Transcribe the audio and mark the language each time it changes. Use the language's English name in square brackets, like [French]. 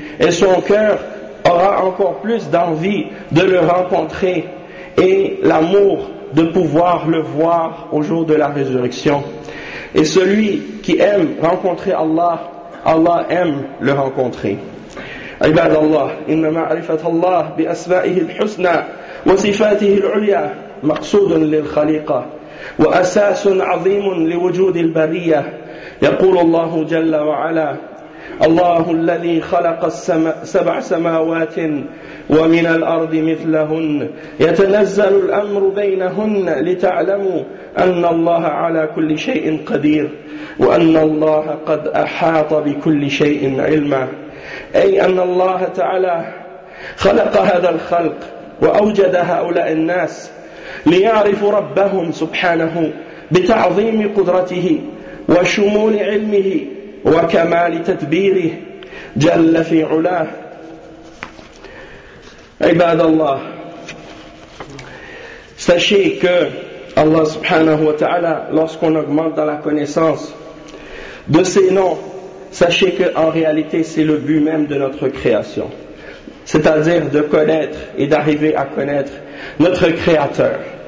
[French] Et son cœur aura encore plus d'envie de le rencontrer et l'amour de pouvoir le voir au jour de la résurrection. Et celui qui aime rencontrer Allah, Allah aime le rencontrer. [Arabic] عباد الله إن معرفة الله بأسمائه الحسنى وصفاته العليا مقصود للخليقة وأساس عظيم لوجود البرية. يقول الله جل وعلا: الله الذي خلق سبع سماوات ومن الأرض مثلهن يتنزل الأمر بينهن لتعلموا أن الله على كل شيء قدير وأن الله قد أحاط بكل شيء علما. أي أن الله تعالى خلق هذا الخلق وأوجد هؤلاء الناس ليعرفوا ربهم سبحانه بتعظيم قدرته وشمول علمه وكمال تدبيره جل في علاه. عباد الله، [French] sachez que Allah [Arabic] سبحانه وتعالى [French] lorsqu'on augmente dans la connaissance de ses noms, sachez qu'en réalité, c'est le but même de notre création. C'est-à-dire de connaître et d'arriver à connaître notre Créateur.